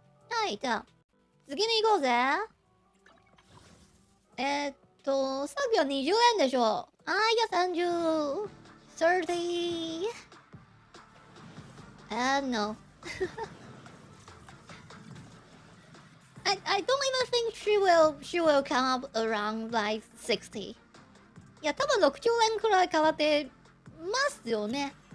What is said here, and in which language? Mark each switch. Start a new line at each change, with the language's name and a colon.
Japanese: はい、じゃあ次に行こうぜ。さっきは20円でしょ。じゃあ
English: 30 30 no I don't even think she will come up around like 60.
Japanese: いや、多分60円くらい変わってますよね。